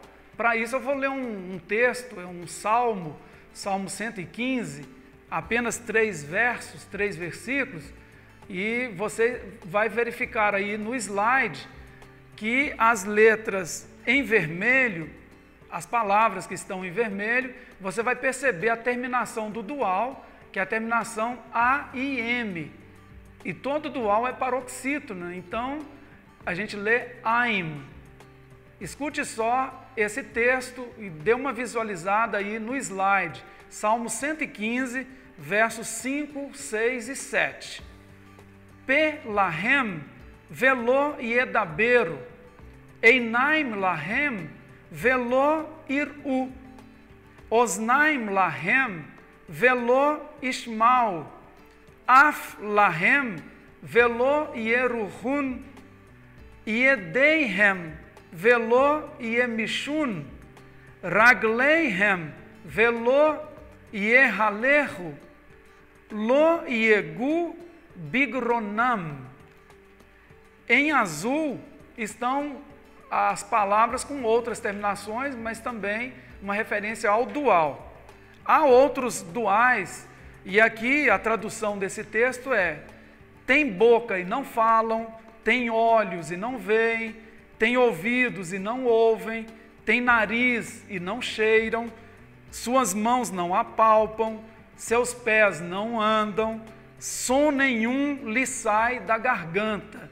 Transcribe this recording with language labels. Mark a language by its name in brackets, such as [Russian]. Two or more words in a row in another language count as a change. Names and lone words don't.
[Portuguese] Para isso eu vou ler um texto, um salmo, Salmo 115, apenas 3 versos, 3 versículos, e você vai verificar aí no slide que as letras em vermelho, as palavras que estão em vermelho, você vai perceber a terminação do dual, que é a terminação A-I-M. E todo dual é paroxítono, então a gente lê AIM. Escute só esse texto e dê uma visualizada aí no slide. Salmo 115, versos 5, 6 e 7. [Hebrew] פה להם ולא ידברו, עינים להם ולא יראו, אזנים להם ולא ישמעו, אף להם ולא יריחון, ידיהם ולא ימישון, רגליהם ולא יהלכו, לא יהגו בגרונם. [Portuguese] Em azul estão as palavras com outras terminações, mas também uma referência ao dual. Há outros duais, e aqui a tradução desse texto é: tem boca e não falam, têm olhos e não veem, têm ouvidos e não ouvem, têm nariz e não cheiram, suas mãos não apalpam, seus pés não andam, som nenhum lhe sai da garganta.